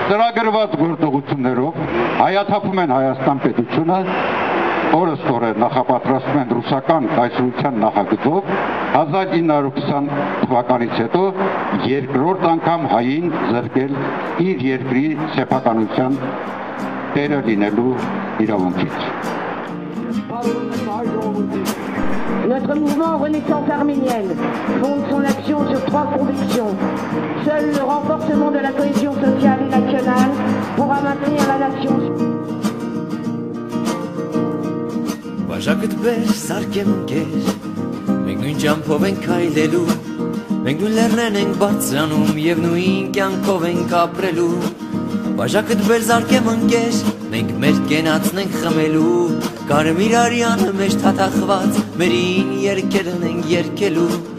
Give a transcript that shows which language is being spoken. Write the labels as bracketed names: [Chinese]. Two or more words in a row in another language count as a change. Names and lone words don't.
[Armenian] ծրագրված գործողություններով հայաթափում են Հայաստան պետությունը, օրստորը նախապատրաստում են ռուսական կայսրության նախագծով 1920 թվականից հետո երկրորդ անգամ հային զրկել իր երկրի սեփականության տերը լինելու իրավունքից։ [French] Notre mouvement Renaissance arménienne fonde son action sur 3 convictions. Seul le renforcement de la cohésion sociale et nationale pourra maintenir la nation. [Armenian] Բաժակդ բեր, սարկեմ ընկեր, մենք նույն ճամփով ենք այլելու, մենք նույն լեռներն ենք բարձրանում և նույն կյանքով ենք ապրելու։ Բաժակդ բեր, սարկեմ ընկեր, մենք մեր կենացն ենք խմելու, կարմիր արյանը մեջ թաթախված, մերին երգերն ենք երգելու։